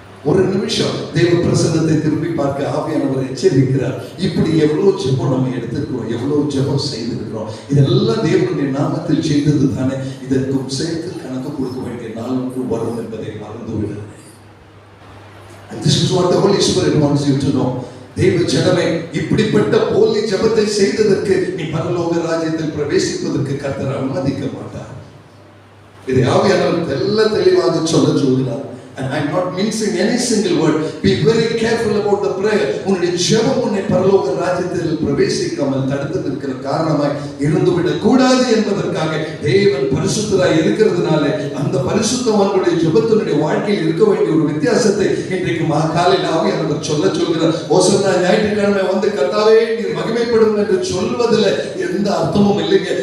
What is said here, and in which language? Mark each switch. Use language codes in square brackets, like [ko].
[ta] ஒரு நிமிஷம் தெய்வ பிரசன்னத்தை திரும்பி பார்க்க ஆவியானவர் எச்சரிக்கிறார். இப்படி எவ்வளவு ஜெபம் நம்ம எடுத்திருக்கிறோம், எவ்வளவு ஜெபம் செய்திருக்கிறோம். இதெல்லாம் தேவனுடைய நாமத்தில் செய்தது தானே. இதற்கும் சேர்த்து கணக்கு கொடுக்க வேண்டிய நாள் ஒன்று வரும் என்பதை மறந்துவிட. [en] This is what the Holy Spirit wants you to know. [ta] தெய்வ ஜனமே, இப்படிப்பட்ட போலி ஜெபத்தை செய்ததற்கு நீ பரலோக ராஜ்யத்தில் பிரவேசிப்பதற்கு கர்த்தர் அனுமதிக்க மாட்டார். இதை ஆவியானவர் எல்லாம் தெளிவாக சொல்லுகிறார். [en] And I'm not mincing any single word. Be very careful about the prayer. [ta] உன்னுடைய ஜெபம் உன்னை பரலோக ராஜ்யத்தில் பிரவேசிக்காமல் தடுத்து நிற்கிற காரணமாய் இருந்துவிடக் கூடாது என்பதற்காக தேவன் பரிசுத்தராய் இருக்கிறதுனால அந்த பரிசுத்தவான்களுடைய ஜெபத்தினுடைய வாழ்க்கையில் இருக்க வேண்டிய ஒரு வித்தியாசத்தை இன்றைக்கு காலையில் ஆவியானவர் சொல்கிறார். ஓசன்னா ஞாயிற்றுக்கிழமை வந்து கர்த்தாவே நீர் மகிமைப்படும் என்று சொல்வதில் எந்த அர்த்தமும் இல்லைங்க.